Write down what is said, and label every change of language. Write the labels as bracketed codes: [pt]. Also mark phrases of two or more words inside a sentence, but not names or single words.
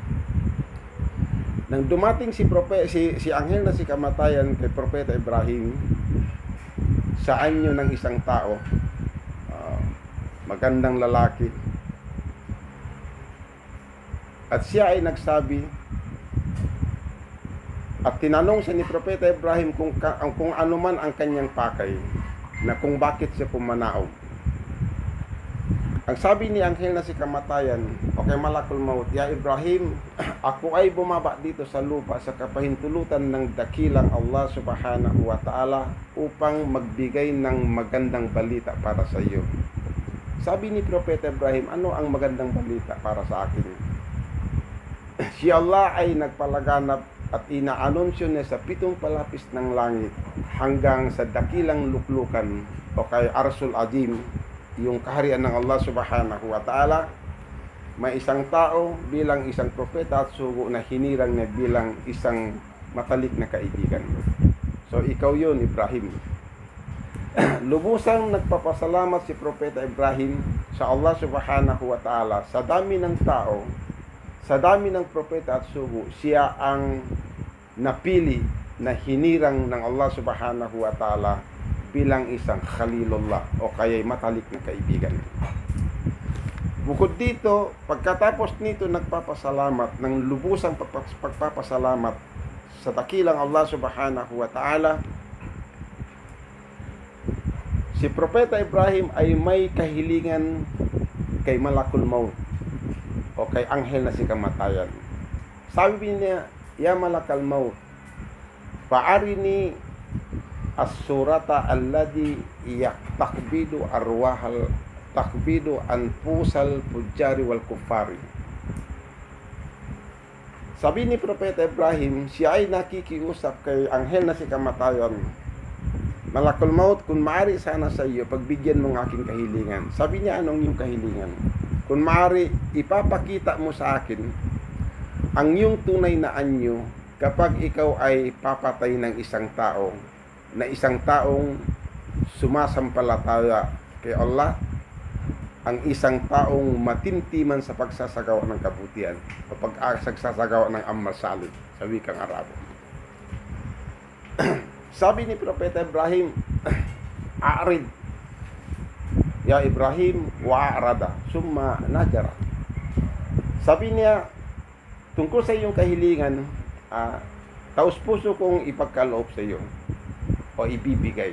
[tl] Nang dumating si anghel na si kamatayan kay Propeta Ibrahim sa anyo ng isang tao, magandang lalaki, at siya ay nagsabi at tinanong siya ni Propeta Ibrahim kung ano man ang kanyang pakay, na kung bakit siya pumanaog. Ang sabi ni anghel na si kamatayan o kay [ar] ملك الموت يا إبراهيم, [tl] ako ay bumaba dito sa lupa sa kapahintulutan ng dakilang Allah [ar] سبحانه وتعالى [tl] upang magbigay ng magandang balita para sa iyo. Sabi ni Propeta Ibrahim, ano ang magandang balita para sa akin? Si Allah ay nagpalaganap at inaanunsyo niya sa 7 palapis ng langit hanggang sa dakilang luklukan o kay [ar] العرش العظيم, [tl] yung kaharian ng Allah [ar] سبحانه وتعالى, [tl] may isang tao bilang isang propeta at sugo na hinirang niya bilang isang matalik na kaibigan. So ikaw yun, Ibrahim. Lubusang nagpapasalamat si Propeta Ibrahim sa Allah [ar] سبحانه وتعالى. [tl] Sa dami ng tao, sa dami ng propeta at sugo, siya ang napili na hinirang ng Allah [ar] سبحانه وتعالى [tl] bilang isang khalilullah o kaya'y matalik na kaibigan. Bukod dito, pagkatapos nito nagpapasalamat ng lubusang pagpapasalamat sa dakilang Allah [ar] سبحانه وتعالى, [tl] si Propeta Ibrahim ay may kahilingan kay [ar] ملك الموت [tl] o kay anghel na si kamatayan. Sabi niya, [ar] يا ملك الموت فأرني الصورة الذي تقبض أرواح تقبض أنفس الفجار والكفار. [tl] Sabi ni Propeta Ibrahim, siya ay nakikiusap kay anghel na si kamatayan, [ar] ملك الموت, [tl] kung maaari sana sa iyo pagbigyan mo ng aking kahilingan. Sabi niya, anong iyong kahilingan? Kung maaari, ipapakita mo sa akin ang iyong tunay na anyo kapag ikaw ay papatay ng isang tao, na isang taong sumasampalataya kay Allah, ang isang taong matimtiman sa pagsasagawa ng kabutihan o pagsasagawa ng [ar] عمل صالح [tl] sa wikang Arabo. Sabi ni Propeta Ibrahim, [ar] أعرض يا إبراهيم وأعرض ثم نظر. [tl] Sabi niya, tungkol sa iyong kahilingan, taos puso kong ipagkaloob sa iyo o ibibigay.